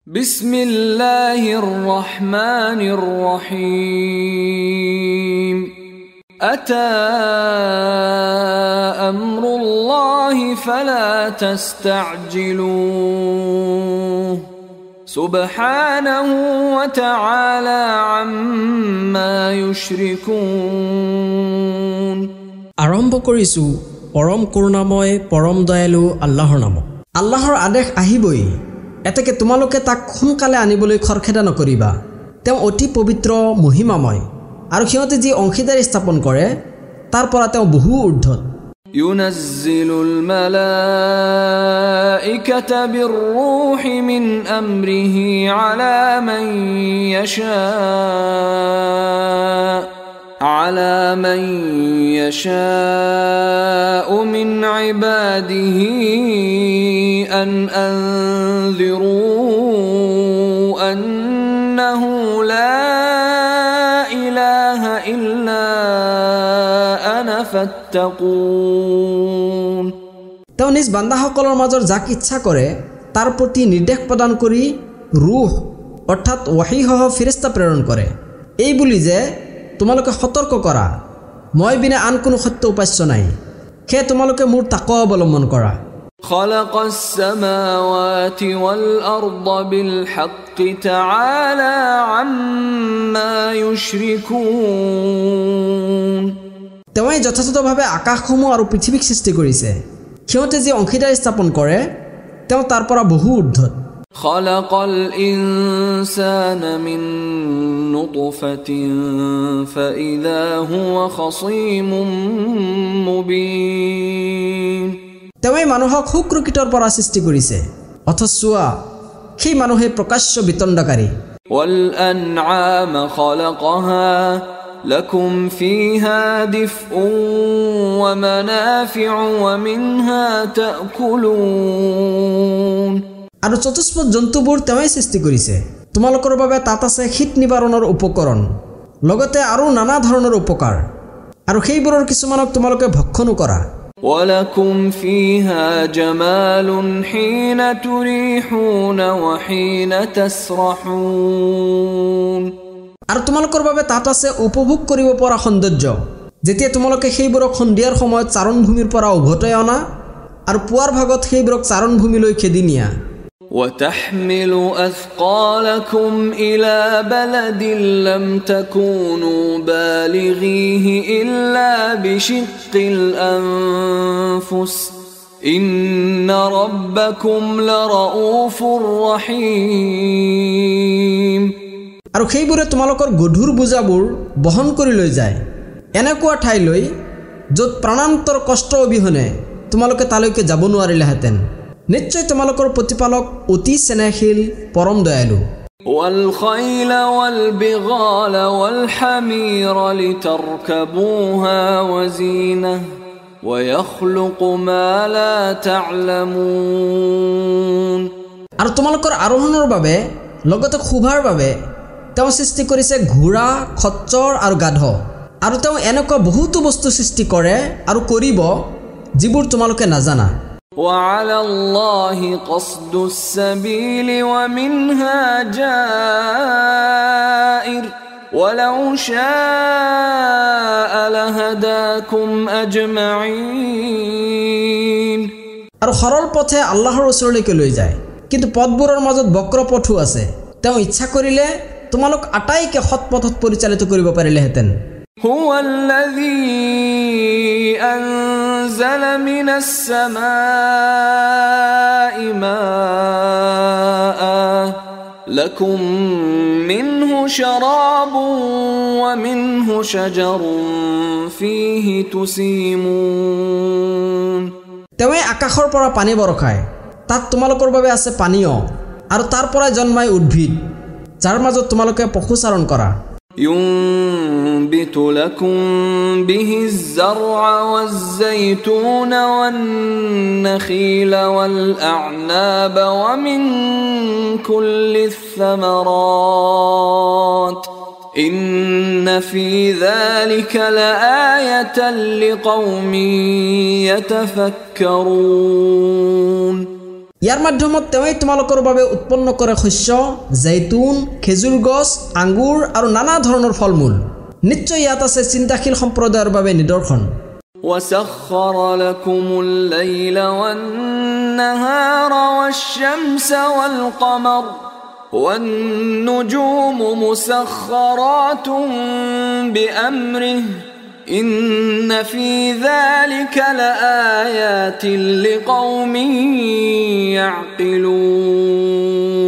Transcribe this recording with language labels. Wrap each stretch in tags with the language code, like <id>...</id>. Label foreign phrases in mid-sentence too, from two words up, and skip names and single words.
<ar>بسم الله الرحمن الرحيم أتى أمر الله فلا تستعجلوه سبحانه وتعالى عما يشركون</ar> <as>আৰম্ভ কৰিছো পৰম কৰুণাময় পৰম দয়ালু আল্লাহৰ নাম। আল্লাহৰ আদেশ আহিবই, এতেকে তোমালোকে তাক সোনকালে আনিবলৈ খৰখেদা নকৰিবা। তেওঁ অতি পবিত্ৰ মহিমাময় আৰু সিহঁতে যি অংশীদাৰী স্থাপন কৰে তাৰ পৰা তেওঁ বহু ঊৰ্ধ্বত।</as> <ar>ينزل الملائكة بالروح من أمره على من يشاء من عباده أن أنذروا أنه لا إله إلا أنا فاتقون</ar> <as>তেওঁ নিজ বান্দাসকলৰ মাজৰ যাক ইচ্ছা কৰে তাৰ প্ৰতি নিৰ্দেশ প্ৰদান কৰি ৰুহ অৰ্থাৎ ওয়াহীসহ ফেৰেশতা প্ৰেৰণ কৰে, এই বুলি যে তোমালোকে সতৰ্ক কৰা, মই বিনা আন কোনো সত্য উপাস্য নাই, সেয়ে তোমালোকে মোৰ তাকৱা অৱলম্বন কৰা।</as> <ar>خلق السماوات والأرض بالحق تعالى عما يشركون</ar> <as>তেওঁই যথাযথভাৱে আকাশসমূহ আৰু পৃথিৱীক সৃষ্টি কৰিছে, সিহঁতে যি অংশীদাৰী স্থাপন কৰে তেওঁ তাৰ পৰা বহু ঊৰ্ধ্বত।</as> <ar>خلق الإنسان من نطفة فإذا هو خصيم مبين</ar> <as>তেওঁই মানুহক শুক্ৰকীটৰ পৰা সৃষ্টি কৰিছে, অথচ চোৱা সেই মানুহে প্ৰকাশ্য বিতণ্ডাকাৰী।</as> <ar>والأنعام خلقها لكم فيها دفء ومنافع ومنها تأكلون</ar> <as>আৰু চতুষ্পদ জন্তুবোৰ তেওঁই সৃষ্টি কৰিছে, তোমালোকৰ বাবে তাত আছে শীত নিবাৰণৰ উপকৰণ, লগতে আৰু নানা ধৰণৰ উপকাৰ, আৰু সেইবোৰৰ কিছুমানক তোমালোকে ভক্ষণো কৰা।</as> <ar>ولكم فيها جمال حين تريحون وحين تسرحون</ar> <as>আৰু তোমালোকৰ বাবে তাত আছে উপভোগ কৰিব পৰা সৌন্দৰ্য, যেতিয়া তোমালোকে সেইবোৰক সন্ধিয়াৰ সময়ত চাৰণভূমিৰ পৰা উভতাই অনা আৰু পুৱাৰ ভাগত সেইবোৰক চাৰণভূমিলৈ খেদি নিয়া।</as> <ar>وتحمل أثقالكم إلى بلد لم تكونوا بالغيه إلا بشق الأنفس إن ربكم لرؤوف رحيم</ar> <as>আৰু সেইবোৰে তোমালোকৰ গধুৰ বোজাবোৰ বহন কৰি লৈ যায় এনেকুৱা ঠাইলৈ য'ত প্ৰাণান্তৰ কষ্ট অবিহনে তোমালোকে তালৈকে যাব নোৱাৰিলেহেঁতেন। নিশ্চয় তোমালোকৰ প্ৰতিপালক অতি স্নেহশীল পৰম দয়ালু।</as> <ar>والخيل والبغال والحمير لتركبوها وزينة ويخلق ما لا تعلمون</ar> <as>আৰু তোমালোকৰ আৰোহণৰ বাবে লগতে শোভাৰ বাবে তেওঁ সৃষ্টি কৰিছে ঘোঁৰা, খচ্চৰ আৰু গাধ, আৰু তেওঁ এনেকুৱা বহুতো বস্তু সৃষ্টি কৰে আৰু কৰিব যিবোৰ তোমালোকে নাজানা।</as> <ar>وعلى الله قصد السبيل ومنها جائر ولو شاء لهداكم أجمعين</ar> <as>আৰু সৰল পথে আল্লাহৰ ওচৰলৈকে লৈ যায়, কিন্তু পথবোৰৰ মাজত বক্ৰ পথো আছে, তেওঁ ইচ্ছা কৰিলে তোমালোক আটাইকে সৎ পথত পৰিচালিত কৰিব পাৰিলেহেঁতেন।</as> <ar>هو الذي أنزل من السماء ماء لكم منه شراب ومنه شجر فيه تسيمون</ar> <as>তেওঁই আকাশৰ পৰা পানী বৰষায়, তাত তোমালোকৰ বাবে আছে পানীয়, আৰু তাৰ পৰা জন্মায় উদ্ভিদ যাৰ মাজত তোমালোকে পশুচাৰণ কৰা।</as> <ar>ينبت لكم به الزرع والزيتون والنخيل والأعناب ومن كل الثمرات إن في ذلك لآية لقوم يتفكرون</ar> <as>ইয়াৰ মাধ্যমত তেওঁই তোমালোকৰ বাবে উৎপন্ন কৰে শস্য, জৈতুন, খেজুৰ গছ, আঙ্গুৰ আৰু নানা ধৰণৰ ফলমূল। নিশ্চয় ইয়াত আছে চিন্তাশীল সম্প্ৰদায়ৰ বাবে নিদৰ্শন।</as> <ar>وسخر لكم الليل والنهار والشمس والقمر والنجوم مسخرات بأمره إن في ذلك لآيات لقوم يعقلون</ar>